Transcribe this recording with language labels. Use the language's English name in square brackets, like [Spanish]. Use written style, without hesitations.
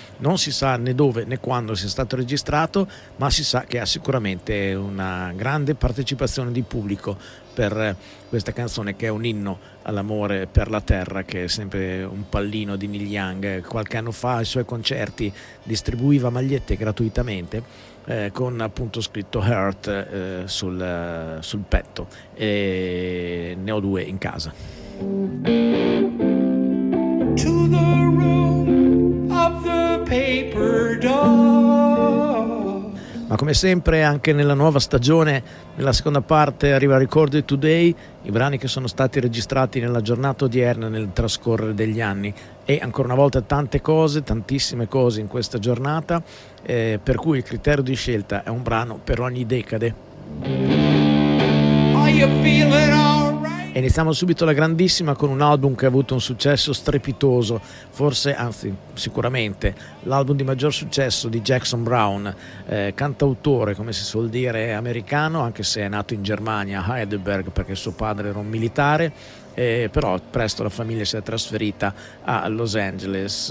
[Italian] Non si sa né dove né quando sia stato registrato, ma si sa che ha sicuramente una grande partecipazione di pubblico per questa canzone, che è un inno all'amore per la terra, che è sempre un pallino di Neil Young. Qualche anno fa ai suoi concerti distribuiva magliette gratuitamente con appunto scritto Hurt sul petto, e ne ho due in casa. [English] To the room of the paper doll. [Italian] Ma come sempre anche nella nuova stagione, nella seconda parte arriva Record Today, i brani che sono stati registrati nella giornata odierna nel trascorrere degli anni, e ancora una volta tante cose, tantissime cose in questa giornata, per cui il criterio di scelta è un brano per ogni decade. [English] Are you feeling all right? [Italian] E iniziamo subito la grandissima con un album che ha avuto un successo strepitoso, forse, anzi sicuramente, l'album di maggior successo di Jackson Browne, cantautore, come si suol dire, americano, anche se è nato in Germania, a Heidelberg, perché suo padre era un militare, però presto la famiglia si è trasferita a Los Angeles.